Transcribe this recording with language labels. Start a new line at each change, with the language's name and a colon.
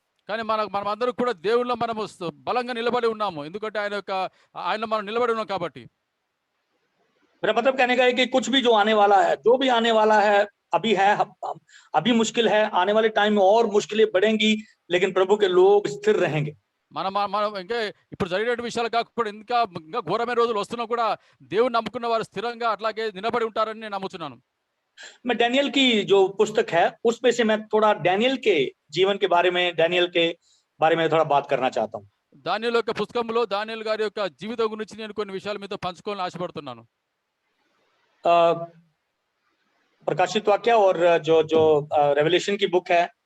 Telugu: కానీ మనం అందరూ కూడా దేవునిలో మనము బలంగా నిలబడి ఉన్నాము, ఎందుకంటే ఆయన మనం నిలబడి ఉన్నాం కాబట్టి.
Hindi: मेरा मतलब कहने का है कि कुछ भी जो आने वाला है, जो भी आने वाला है, अभी मुश्किल है, आने वाले टाइम में और मुश्किलें बढ़ेंगी, लेकिन प्रभु के लोग स्थिर रहेंगे।
Telugu: మనం ఇంకా ఇప్పుడు జరిగిన విషయాలు కాకుండా ఇంకా ఘోరమైన రోజులు వస్తున్నా కూడా దేవుని నమ్ముకున్న వారు స్థిరంగా అట్లాగే నిలబడి ఉంటారని నేను నమ్ముతున్నాను.
Hindi: मैं डैनियल की जो पुस्तक है उसमें से मैं थोड़ा डैनियल के जीवन के बारे में, डैनियल के बारे में थोड़ा बात करना चाहता हूँ।
Telugu: దానియేలు యొక్క పుస్తకంలో దానియేలు గారి యొక్క జీవితం గురించి నేను కొన్ని విషయాలు మీతో పంచుకోవాలని ఆశపడుతున్నాను.
Hindi: प्रकाशित वाक्य और जो रेवलेशन की बुक है,